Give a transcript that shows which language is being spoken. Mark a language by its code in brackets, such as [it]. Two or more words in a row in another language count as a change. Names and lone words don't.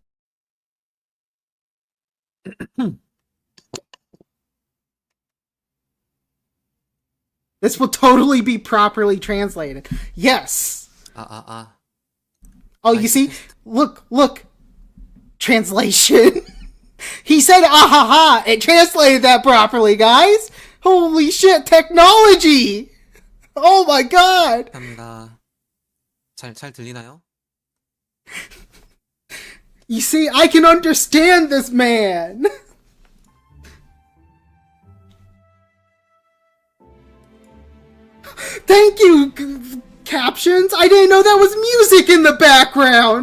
[en] This will totally be properly translated. Yes! Oh, you see? Look! Translation! He said ah-ha-ha! It translated that properly, guys! Holy shit, technology! Oh my god! [ko] 감사합니다. 잘 들리나요? [en] You see, I can understand this man! Thank you, captions! I didn't know that was music in the background!